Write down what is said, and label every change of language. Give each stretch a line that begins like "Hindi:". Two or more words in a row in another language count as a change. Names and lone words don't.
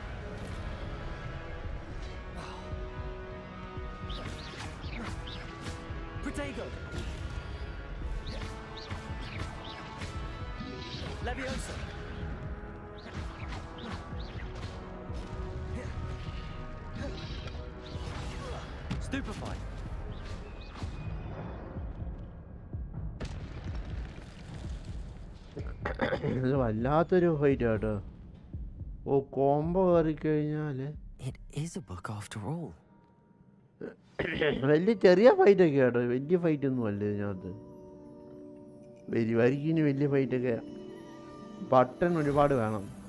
Malayalam: Protego. Levioso. stupefied. ഇത് വല്ലാത്തൊരു ഫൈറ്റ് കേട്ടോ. ഓ കോംബോ കയറി കഴിഞ്ഞാല്
English: It is a book after all.
Malayalam: വലിയ ചെറിയ ഫൈറ്റൊക്കെ കേട്ടോ, വലിയ ഫൈറ്റ് ഒന്നും അല്ല ഇതിനകത്ത്. വരിക്കിന് വലിയ ഫൈറ്റൊക്കെ ബട്ടൺ ഒരുപാട് വേണം.